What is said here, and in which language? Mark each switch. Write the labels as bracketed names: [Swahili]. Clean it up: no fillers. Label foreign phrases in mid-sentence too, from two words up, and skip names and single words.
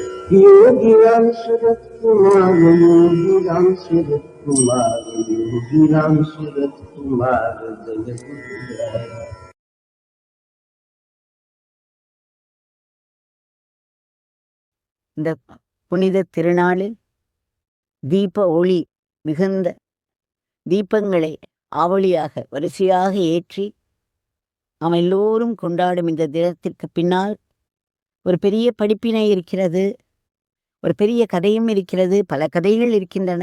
[Hindi] योगी राम सूरत कुमार, योगी राम सूरत कुमार, योगी राम सूरत कुमार जय गुरुराया। [Tamil] இந்த புனித திருநாளில் தீப ஒளி மிகுந்த தீபங்களை ஆவலியாக வரிசையாக ஏற்றி நாம் எல்லோரும் கொண்டாடும் இந்த தினத்திற்கு பின்னால் ஒரு பெரிய படிப்பினை இருக்கிறது, ஒரு பெரிய கதையும் இருக்கிறது, பல கதைகள் இருக்கின்றன.